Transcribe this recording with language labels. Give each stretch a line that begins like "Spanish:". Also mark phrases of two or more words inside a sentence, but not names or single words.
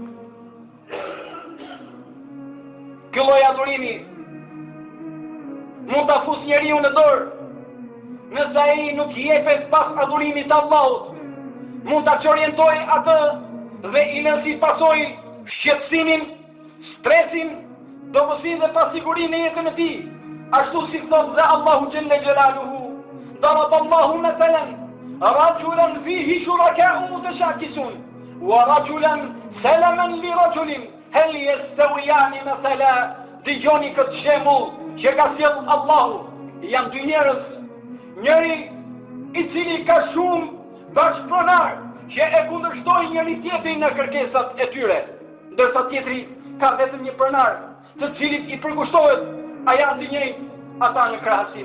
Albanian: Ky lloj adhurimi mund ta fusë njeriu në dorë, nëse ai nuk i jepet pas adhurimit të Allahut, mund ta çorientoj atë dhe i lën si pasojë shqetësimin, stresin, dobësinë dhe pasigurinë në jetën e tij, ashtu si thot dhe Allahu
Arabic: جل جلاله, ضرب الله مثلا رجلا فيه شركاء متشاكسون ورجلا سلما لرجل هل يستويان مثلا.
Albanian: Dëgjoni këtë shembull që ka sjell Allahu. Janë dy njerëz, njëri i cili ka shumë bashkëpronar që e kundërshtojnë njëri tjetrin në kërkesat e tyre, ndërsa tjetri ka vetëm një pronar, të cilit i përkushtohet, a janë të njëjtë ata në krahasim.